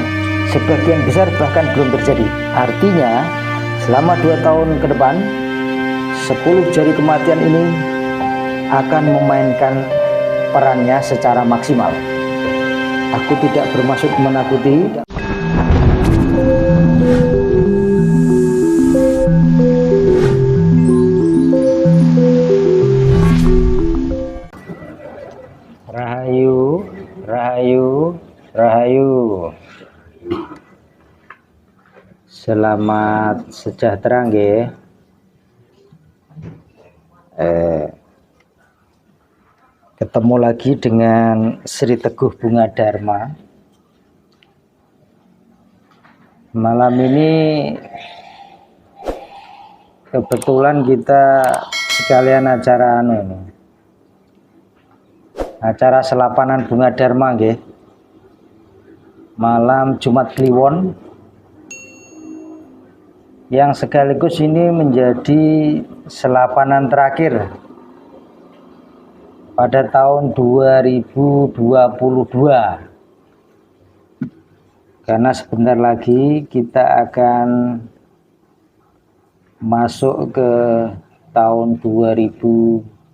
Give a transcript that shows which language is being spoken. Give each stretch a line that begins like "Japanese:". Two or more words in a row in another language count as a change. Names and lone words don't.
Indonesian: Sebagian besar bahkan belum terjadi. Artinya selama 2 tahun ke depan, 10 jari kematian ini akan memainkan perannya secara maksimal. Aku tidak bermaksud menakuti. Rahayu, rahayu, rahayu. Selamat sejahtera nggih. Ketemu lagi dengan Sri Teguh Bunga Dharma. Malam ini kebetulan kita sekalian acara acara selapanan bunga Dharma nggih. Malam Jumat Kliwon, yang sekaligus ini menjadi selapanan terakhir pada tahun 2022. Karena sebentar lagi kita akan masuk ke tahun 2023.